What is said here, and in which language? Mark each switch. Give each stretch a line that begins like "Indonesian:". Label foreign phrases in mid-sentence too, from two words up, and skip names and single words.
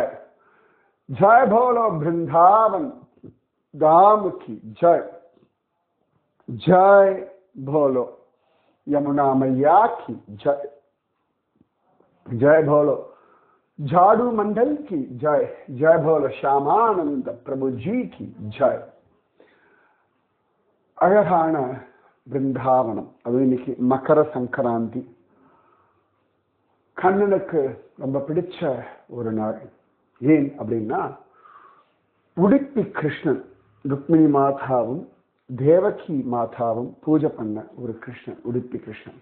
Hindi: जय बोलो वृंदावन धाम की जय। जय बोलो यमुना मैया की जय। जय बोलो झाड़ू मंडल की जय। जय बोलो श्यामानंद प्रभु जी की जय।
Tamil: அழகான பிருந்தாவனம். அது இன்னைக்கு மகர சங்கராந்தி. கண்ணனுக்கு ரொம்ப பிடிச்ச ஒரு நாள். ஏன் அப்படின்னா, உடுப்பி கிருஷ்ணன், ருக்மிணி மாதாவும் தேவகி மாதாவும் பூஜை பண்ண ஒரு கிருஷ்ணன், உடுப்பி கிருஷ்ணன்.